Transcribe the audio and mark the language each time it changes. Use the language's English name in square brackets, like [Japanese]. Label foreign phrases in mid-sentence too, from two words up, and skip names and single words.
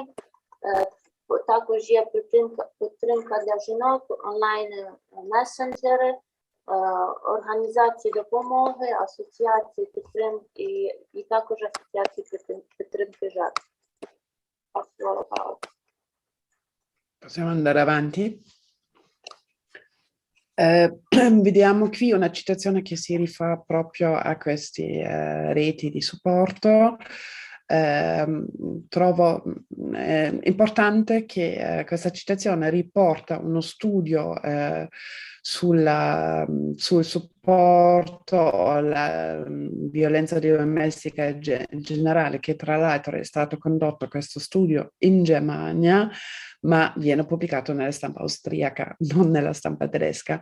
[Ukrainian] Також є підтримка для жінок, онлайн-месенджери, організації допомоги, асоціації підтримки і також асоціації підтримки жертв. [Italian] Possiamo andare avanti? Vediamo qui una citazione che si rifà proprio a queste reti di supporto. Trovo importante che questa citazione riporta uno studio sul supporto alla violenza domestica in generale, che tra l'altro è stato condotto questo studio in Germania, ma viene pubblicato nella stampa austriaca, non nella stampa tedesca.